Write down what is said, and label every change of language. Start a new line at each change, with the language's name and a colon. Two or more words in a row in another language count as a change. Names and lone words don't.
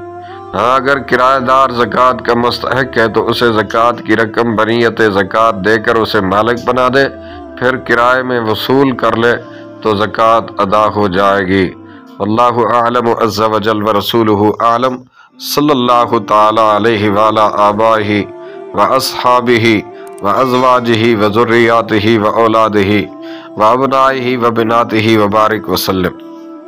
Urdu: ہاں اگر کرایہ دار زکوٰۃ کا مستحق ہے تو اسے زکوٰۃ کی رقم بنیت زکوٰۃ دے کر اسے مالک بنا دے، پھر کرائے میں وصول کر لے تو زکوٰۃ ادا ہو جائے گی۔
Arabic: واللہ اعلم عز و جل ورسولہ اعلم۔ صلی اللہ تعالی علیہ وعلی آبائہ واصحابہ وازواجہ وذریاتہ واولادہ وابنائہ وبناتہ وبارک وسلم۔